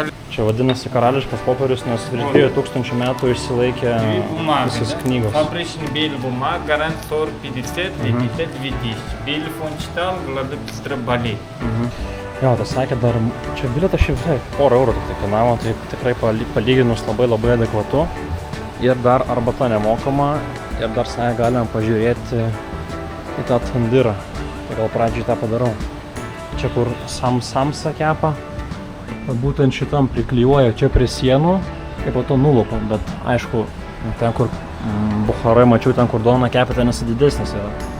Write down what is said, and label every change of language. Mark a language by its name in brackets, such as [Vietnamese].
[Lithuanian] Čia vadinasi karališkas popierius, nes virš 2000 metų išsilaikė visas knygos. [Russian] Фабричный белый бумага, гарант 40-50, 50-2000. Белый фон читал, глаза быстро болит. [Lithuanian] Jo, tai sakė dar, čia bilietas šiaip visai porą eurų tik kainavo, tai tikrai palyginus labai adekvatu. Ir dar arbata nemokama, ir dar sakė galime pažiūrėti į tą tandyrą. Tai gal pradžiai tą padarau. Čia kur samsa kepa, būtent šitam priklijuoja čia prie sienų, ir po to nulupa, bet aišku, ten kur Bucharai mačiau, ten kur duona kepa, ten esi didesnis yra.